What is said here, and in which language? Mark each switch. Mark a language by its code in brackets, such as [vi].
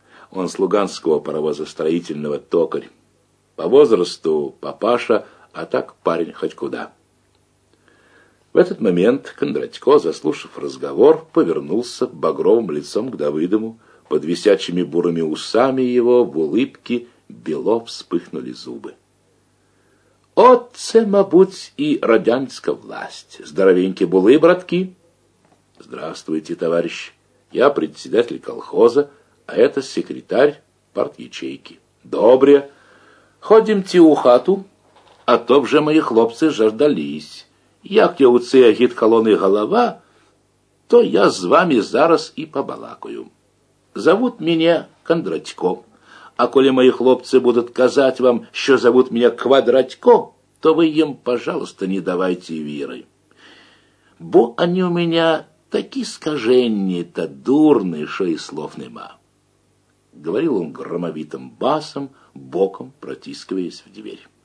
[ru] Он с луганского паровозостроительного, токарь. По возрасту папаша, а так парень хоть куда». В этот момент Кондратько, заслушав разговор, повернулся багровым лицом к Давыдову. Под висячими бурыми усами его в улыбке бело вспыхнули зубы. [uk] «Отце, мабуть, и радянська власть. Здоровенькие булы, братки!» [ru] «Здравствуйте, товарищ. Я председатель колхоза, а это секретарь партячейки. Добре. [uk] Ходимте у хату, а то вже мои хлопцы жаждались. Як я у цей агітколони голова, то я с вами зараз и побалакаю. [ru] Зовут меня Кондратько. А коли мои хлопцы будут казать вам, що зовут меня Квадратько, то вы им, пожалуйста, не давайте веры. Бо они у меня такие скаженни-то дурные, шо и слов нема». Говорил он громовитым басом, боком протискиваясь в дверь.